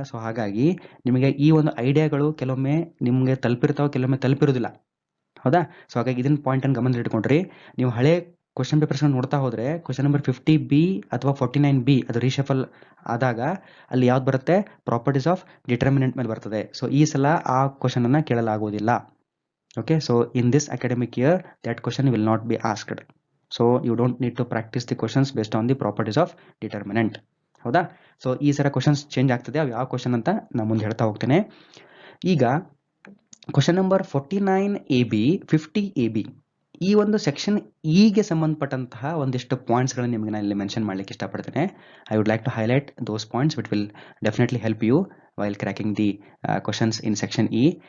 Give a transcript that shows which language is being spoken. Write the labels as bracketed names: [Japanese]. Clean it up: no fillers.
[Kannada] So ಹಾಗಾಗಿ ನಿಮಗೆ ಈ ಒಂದು ಐಡಿಯಾಗಳು ಕೆಲವೊಮ್ಮೆ ನಿಮಗೆ ತಲುಪಿರ್ತಾವೆ, ಕೆಲವೊಮ್ಮೆ ತಲುಪಿರೋದಿಲ್ಲ. ಹೌದಾ, ಸೊ ಹಾಗಾಗಿ ಇದನ್ನ ಪಾಯಿಂಟನ್ನು ಗಮನದಲ್ಲಿ ಇಟ್ಕೊಂಡ್ರಿ. ನೀವು ಹಳೆ ಕ್ವಶನ್ ಪೇಪರ್ಸ್ನ ನೋಡ್ತಾ ಹೋದರೆ ಕ್ವಶನ್ ನಂಬರ್ 50B ಅಥವಾ 49B ಅದು ರೀಶಫಲ್ ಆದಾಗ ಅಲ್ಲಿ ಯಾವ್ದು ಬರುತ್ತೆ, ಪ್ರಾಪರ್ಟೀಸ್ ಆಫ್ ಡಿಟರ್ಮಿನೆಂಟ್ ಮೇಲೆ ಬರ್ತದೆ. ಸೊ ಈ ಸಲ ಆ ಕ್ವಶನನ್ನು ಕೇಳಲಾಗುವುದಿಲ್ಲ. [English] Okay, so in this academic year that question will not be asked. So you don't need to practice the questions based on the properties of determinant. [Kannada] ಹೌದಾ, ಸೊ ಈ ಸಲ questions change ಆಗ್ತದೆ. ಅವು ಯಾವ ಕ್ವಶನ್ ಅಂತ ನಾನು ಮುಂದೆ ಹೇಳ್ತಾ ಹೋಗ್ತೇನೆ. ಈಗ ಕ್ವಶನ್ ನಂಬರ್ 49AB 50AB ಈ ಒಂದು ಸೆಕ್ಷನ್ ಈಗೆ ಸಂಬಂಧಪಟ್ಟಂತಹ ಒಂದಿಷ್ಟು ಪಾಯಿಂಟ್ಸ್ಗಳನ್ನು ನಿಮಗೆ ನಾನು ಇಲ್ಲಿ ಮೆನ್ಷನ್ ಮಾಡಲಿಕ್ಕೆ ಇಷ್ಟಪಡ್ತೇನೆ. [English] I would like to highlight those points which will definitely help you while cracking the questions in section E.